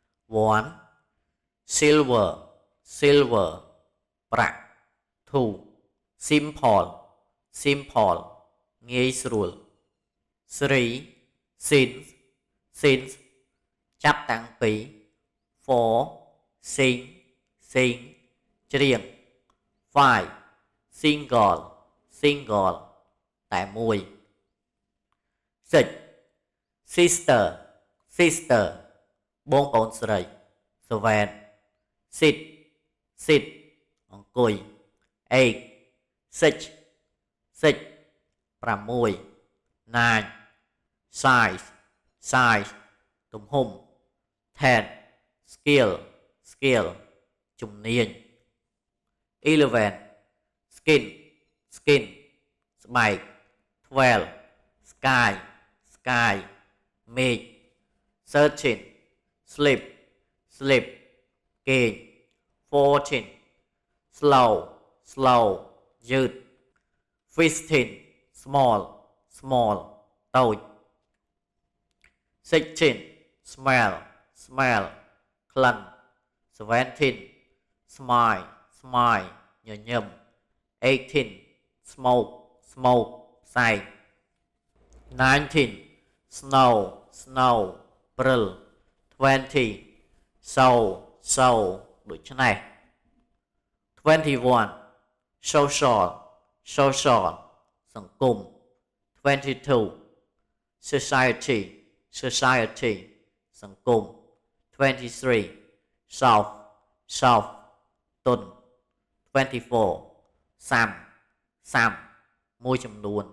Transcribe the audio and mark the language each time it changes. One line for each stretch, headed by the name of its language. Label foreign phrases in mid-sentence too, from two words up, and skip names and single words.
English: one silver silver ប្រាក់ two simple simple ងាយស្រួល three since since
Khmer: ចាប់តាំងពី
English: four sing sing ច្រៀង five single single តែមួយ six sister sister បងប្អូន ស្រី seven sit sit អង្គុយ eight six six 6 nine size size ទំហំ ten skill skill ជំ នាញ eleven skin skin ស្បែក twelve sky sky មេឃ thirteen sleep sleep គេង fourteen slow slow យឺត fifteen small small តូច sixteen smell smell ក្លិន seventeen smile smile ញញឹម eighteen smoke smoke ផ្សែង nineteen snow snow ព្រិល twenty sow sow ដូច្នេះ 21 social social សង្គម 22 society society សង្គម 23 south south ទុន 24 some some
Khmer: មួយចំនួន